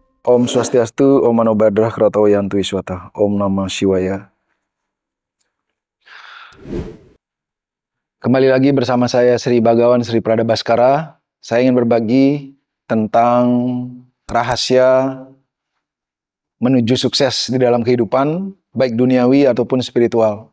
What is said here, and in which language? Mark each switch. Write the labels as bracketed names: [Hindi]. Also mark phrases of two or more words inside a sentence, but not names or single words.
[Sanskrit] Om Swastiastu, Om Mano Bhadra, Kratawa Yantu Iswata, Om Namah Shivaya. [Indonesian] Kembali lagi bersama saya Sri Bhagawan Sri Prada Bhaskara. Saya ingin berbagi tentang rahasia menuju sukses di dalam kehidupan, baik duniawi ataupun spiritual.